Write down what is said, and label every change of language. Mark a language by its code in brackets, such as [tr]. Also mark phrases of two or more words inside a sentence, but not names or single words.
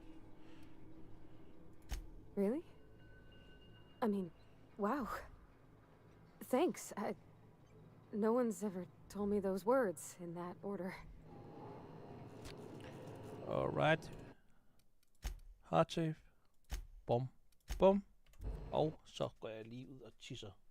[en] Really? I mean, wow. Thanks. No one's ever told me those words in that order. Alright. Hard save. Bum. Bum. [da] Og så går jeg lige ud og tisser.